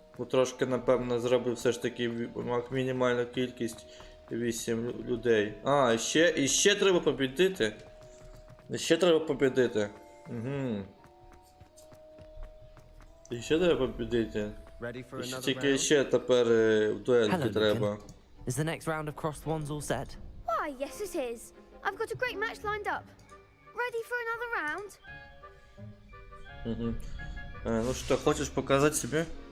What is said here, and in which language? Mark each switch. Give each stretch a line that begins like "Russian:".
Ukrainian: Трошки, напевно, зробив все ж таки мінімальну кількість 8 людей. А, і ще треба побідити. Ще треба побідити. Угу. І ще треба побідити. Тільки ще тепер в дуельки треба.
English: Is the next round of crossed wands all set? Why, yes it is. I've got a great match lined up. Ready for another round? Угу.
Russian: Ну что, хочешь показать себе?